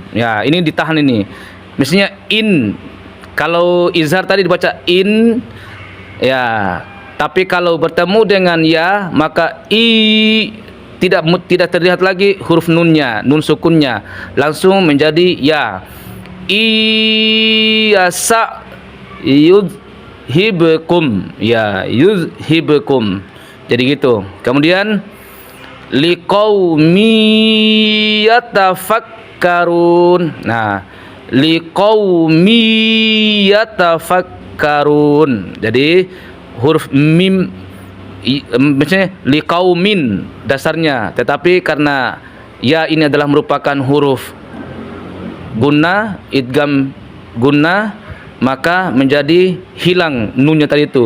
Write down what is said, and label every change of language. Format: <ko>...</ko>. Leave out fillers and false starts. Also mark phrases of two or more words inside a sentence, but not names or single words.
<id>Ya, ini ditahan ini. Misalnya in, kalau izhar tadi dibaca in, ya. Tapi kalau bertemu dengan ya, maka tidak terlihat lagi huruf nunnya, nun sukunnya, langsung menjadi ya.</id> <ar>Iyasa yuzhibkum. Ya, yuzhibkum.</ar> <id>Jadi gitu.</id> <ar>Kemudian liqaumi yatafakkarun. Nah, liqaumi yatafakkarun.</ar> <id>Jadi huruf mim misalnya liqaumin dasarnya, tetapi karena ya ini adalah merupakan huruf gunnah,</id> <ar>idgham gunnah,</ar> <id>maka menjadi hilang nunnya tadi itu.</id>